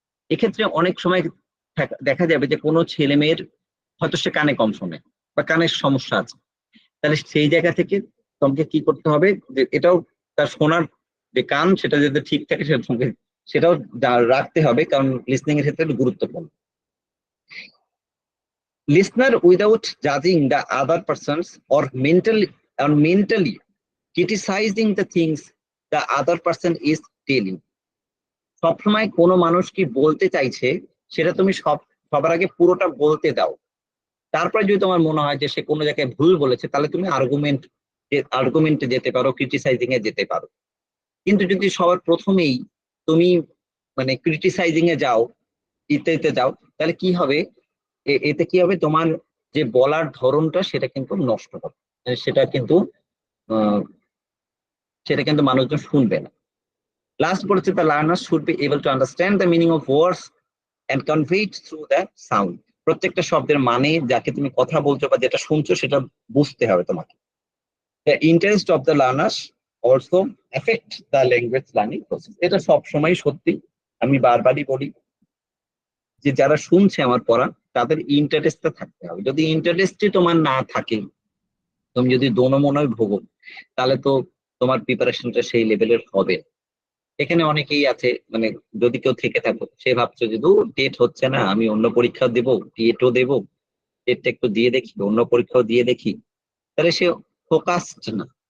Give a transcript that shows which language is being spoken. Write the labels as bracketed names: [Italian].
[Bangla] এক্ষেত্রে অনেক সময় দেখা যাবে যে কোনো ছেলে মেয়ের হয়তো সে কানে কম শোনে বা কানের সমস্যা আছে, তাহলে সেই জায়গা থেকে তোমাকে কি করতে হবে, যে এটাও তার শোনার যে কান সেটা যাতে ঠিক থাকে সেটা তোমাকে সেটাও রাখতে হবে, কারণ লিসনিং এর ক্ষেত্রে এটা গুরুত্বপূর্ণ। [English] Listener without judging the other persons or mentally criticizing the things the other person is telling। [Bangla] সবসময় কোনো মানুষ কি বলতে চাইছে সেটা তুমি সবার আগে পুরোটা বলতে দাও। তারপরে যদি তোমার মনে হয় যে সে কোনো জায়গায় ভুল বলেছে, তাহলে তুমি আর্গুমেন্টে যেতে পারো, ক্রিটিসাইজিং এ যেতে পারো। কিন্তু যদি সবার প্রথমেই তুমি মানে ক্রিটিসাইজিং এ যাও, ইত্যাদিতে যাও, তাহলে কি হবে, এতে কি হবে, তোমার যে বলার ধরনটা সেটা কিন্তু নষ্ট হবে। সেটা কিন্তু আহ, সেটা কিন্তু মানুষজন শুনবে না। লাস্ট বলেছে, [English] the learner should be able to understand the meaning of words and convey it through the sound। [Bangla] প্রত্যেকটা শব্দের মানে, যাকে তুমি কথা বলছো বা যেটা শুনছো সেটা বুঝতে হবে তোমাকে। [English] The interest of the learners also affect the language learning process। [Bangla] এটা সবসময় সত্যি, আমি বারবারই বলি যে যারা শুনছে আমার পড়া, তাদের ইন্টারেস্টটা থাকতে হবে। যদি ইন্টারেস্টই তোমার না থাকে, তুমি যদি দোনমনয় ভোগো, তাহলে তো তোমার প্রিপারেশনটা সেই লেভেলের হবে না। এখানে অনেকেই আছে, মানে যদি কেউ থেকে থাকো, সে ভাবছো যে দূর টেট হচ্ছে না, আমি অন্য পরীক্ষা দেবো, টেটও দেবো, টেটটা একটু দিয়ে দেখি, অন্য পরীক্ষাও দিয়ে দেখি, তাহলে সে ফোকাসড না।